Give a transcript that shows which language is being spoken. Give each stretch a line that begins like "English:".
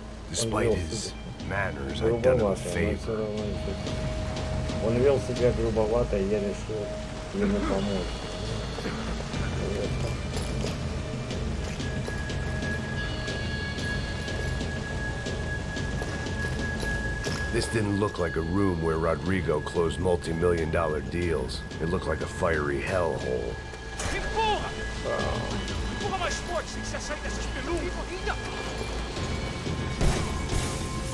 English: Despite his manners, I've done him a favor.
Russian: Он вел себя грубовато, и я решил ему помочь.
English: This didn't look like a room where Rodrigo closed multi-million-dollar deals. It looked like a fiery hellhole.
Portuguese: Empurra! Empurra mais forte, sem que você saia dessas penumbras!